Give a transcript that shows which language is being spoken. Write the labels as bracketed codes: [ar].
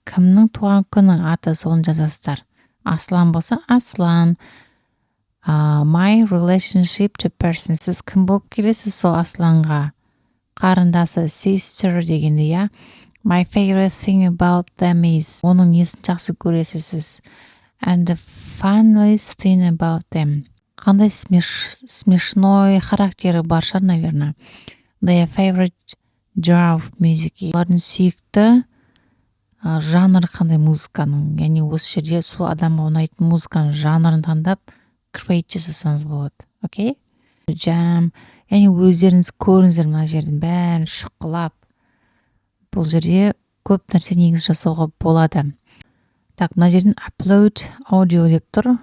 [kk] Кімнің туған күні аты соны жазасыздар. Аслан болса Аслан. [en] My relationship to person. [kk] Сіз кім болып келесіз сол Асланға? Қарындасы, sister дегенде, я. [en] My favorite thing about them is. [kk] Оның несін жақсы көресіз. [en] And the funniest thing about them. [kk] Қандай смешной характері бар шығар, наверное. [en] Their favorite genre of music. [kk] Олардың сүйікті жанры қандай музыканың. Яғни осы жерде сол адамға ұнайтын музыканың жанрын таңдап create жасасаңыз болады. Окей? Jam. Яғни өздеріңіз көріңіздер мына жердің бәрін шұқылап. Бұл жерде көп нәрсе негіз жасауға болады. Так, мына жерден [en] upload audio [kk] деп тұр.